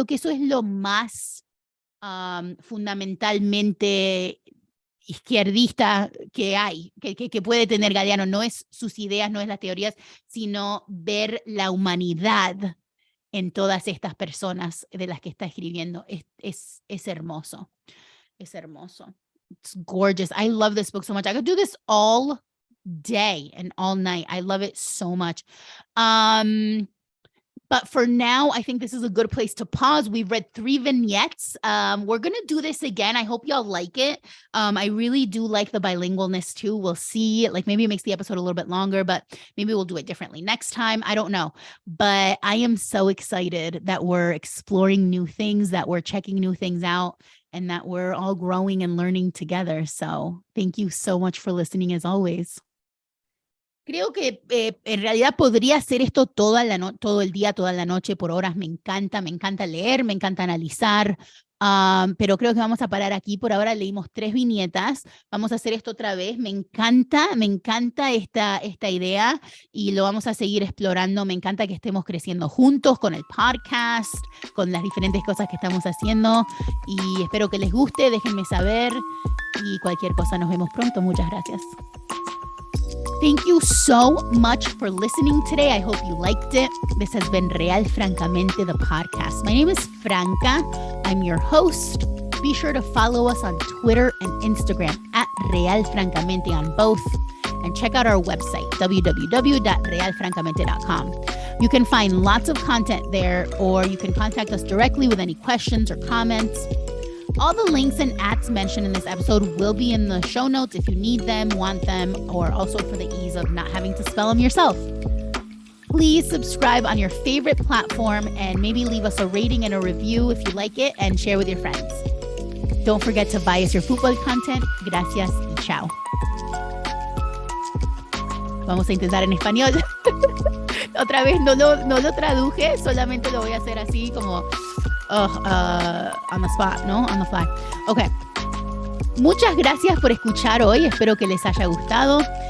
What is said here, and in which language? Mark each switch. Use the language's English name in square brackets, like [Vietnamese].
[Spanish] Creo que eso es lo más fundamentalmente izquierdista que hay, que puede tener Galeano. No es sus ideas, no es las teorías, sino ver la humanidad en todas estas personas de las que está escribiendo. Es hermoso. Es hermoso. [English] It's gorgeous. I love this book so much. I could do this all day and all night. I love it so much. But for now, I think this is a good place to pause. We've read 3 vignettes. We're going to do this again. I hope y'all like it. I really do like the bilingualness too. We'll see. Like maybe it makes the episode a little bit longer, but maybe we'll do it differently next time. I don't know. But I am so excited that we're exploring new things, that we're checking new things out, and that we're all growing and learning together. So thank you so much for listening as always. [Spanish] Creo que en realidad podría hacer esto todo el día, toda la noche, por horas. Me encanta leer, me encanta analizar, pero creo que vamos a parar aquí. Por ahora leímos 3 viñetas, vamos a hacer esto otra vez. Me encanta esta idea y lo vamos a seguir explorando. Me encanta que estemos creciendo juntos con el podcast, con las diferentes cosas que estamos haciendo, y espero que les guste. Déjenme saber y cualquier cosa nos vemos pronto. Muchas gracias. [English] Thank you so much for listening today. I hope you liked it. This has been Real Francamente, the podcast. My name is Franca. I'm your host. Be sure to follow us on Twitter and Instagram at Real Francamente on both. And check out our website, www.realfrancamente.com. You can find lots of content there, or you can contact us directly with any questions or comments. All the links and ads mentioned in this episode will be in the show notes if you need them, want them, or also for the ease of not having to spell them yourself. Please subscribe on your favorite platform and maybe leave us a rating and a review if you like it, and share with your friends. Don't forget to buy us your Fútbol content. [Spanish] Gracias y chao. Vamos a intentar en español. Otra vez no lo traduje, solamente lo voy a hacer así como [English] on the spot, [Spanish] ¿no? [English] On the fly. [Spanish] Ok. Muchas gracias por escuchar hoy. Espero que les haya gustado.